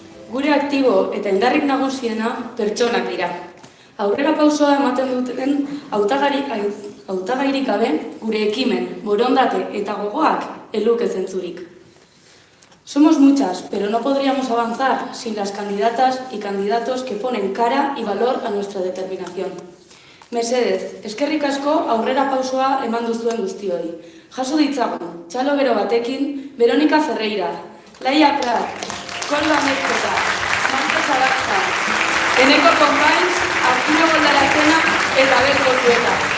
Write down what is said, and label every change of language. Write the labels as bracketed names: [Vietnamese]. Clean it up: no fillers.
[Basque] Gure aktibo eta indarrik nagusiena pertsonak dira. Aurrera pausoa ematen duten hautagairik gabe gure ekimen, borondate eta gogoak eluke zentzurik. [Spanish] Somos muchas, pero no podríamos avanzar sin las candidatas y candidatos que ponen cara y valor a nuestra determinación. [Basque] Mesedez, eskerrik asko aurrera pausoa eman duzuen guztioi. Jaso ditzagun, txalo bero batekin, Verónica Ferreira, Laia Prat, Kolba Mezketa, Marta Zarazka, Eneko Konpainz, Arturo Goldarazena eta Berko Zueta.